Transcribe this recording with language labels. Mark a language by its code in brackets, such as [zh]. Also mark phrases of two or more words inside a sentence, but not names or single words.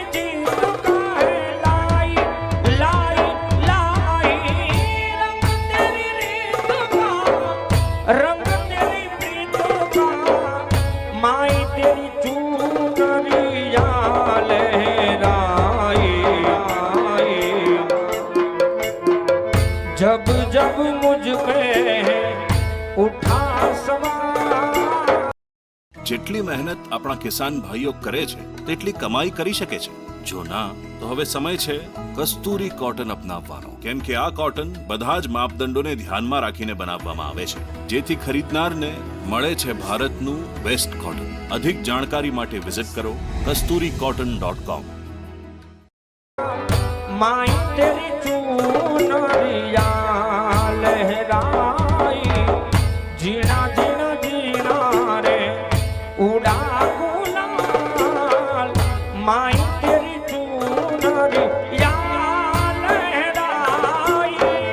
[hi] जीत का है लाई लाई लाई रंग तेरी रीत का रंग तेरी प्रीत का माई तेरी चूनरिया लहराई जब जब मुझ पे उठा सवार [gu] જેટલી મહેનત આપણા કિસાન ભાઈઓ કરે છે તેટલી કમાઈ કરી શકે છે જો ના તો હવે સમય છે કસ્તુરી કોટન અપનાવવાનો, કેમ કે આ કોટન બધા જ માપદંડોને ધ્યાનમાં રાખીને બનાવવામાં આવે છે, જેથી ખરીદનારને મળે છે ભારતનું [en] best cotton. [gu] અધિક જાણકારી માટે વિઝિટ કરો kasturiCotton.com. [hi] माई तेरी चूनरिया लहराई, जीना जीना जीना रे उड़ा गुलाल, माई तेरी चूनरिया लहराई.